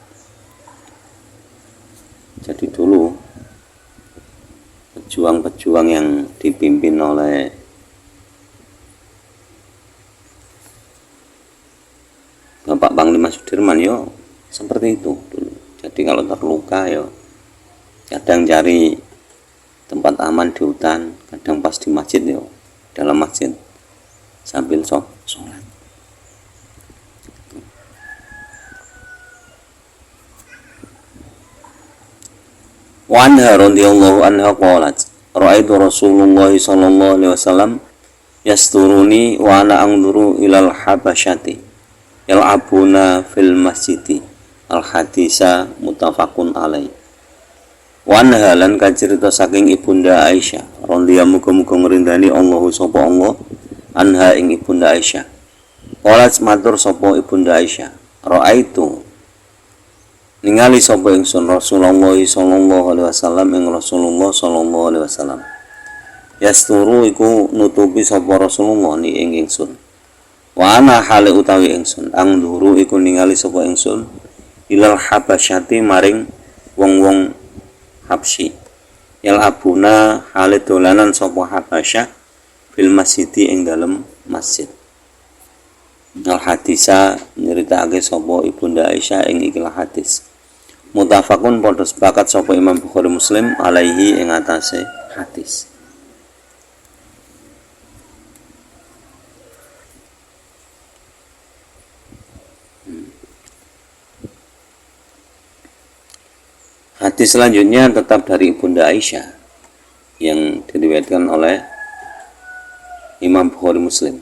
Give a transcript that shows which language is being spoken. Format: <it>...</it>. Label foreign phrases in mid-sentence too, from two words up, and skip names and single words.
<id>Jadi dulu pejuang-pejuang yang dipimpin oleh Bapak Panglima Sudirman seperti itu dulu. Jadi kalau terluka kadang cari tempat aman di hutan, kadang pas di masjid dalam masjid sambil sholat.</id> <ar>وعنها رضي الله عنها قالت رأيت رسول الله صلى الله عليه وسلم يسترني وأنا أنظر إلى الحبشة يلعبون في المسجد. الحديث متفق عليه. وعنها</ar> <jv>lan kacerita saking ibunda Aisyah radhiyallahu muga-muga ngrindani Allah sapa Allah anha ing ibunda Aisyah. Qalat matur sapa ibunda Aisyah, ra'aitu ningali sapa ingsun</jv> <ar>رسول الله صلى الله عليه وسلم</ar> <jv>ing</jv> <ar>رسول الله صلى الله عليه وسلم.</ar> <jv>Yasturu iku nutupi sapa Rasulullah ni ing ingsun.</jv> <ar>وأنا</ar> <jv>hale utawi ingsun angduru iku ningali sapa ingsun</jv> <ar>إلى الحبشة</ar> <jv>maring wong-wong Habsyi.</jv> <ar>يلعبون</ar> <jv>hale dolanan sapa Habasyah</jv> <ar>في المسجد</ar> <jv>ing dalem masjid.</jv> <ar>الحديث</ar> <jv>nyeritakake sapa Ibunda Aisyah ing ikilah hadis. Mutafakun padha sepakat sapa Imam Bukhari Muslim alaihi ing atase hadis.</jv> <id>Hadis selanjutnya tetap dari Ibunda Aisyah yang diriwayatkan oleh Imam Bukhari Muslim.</id>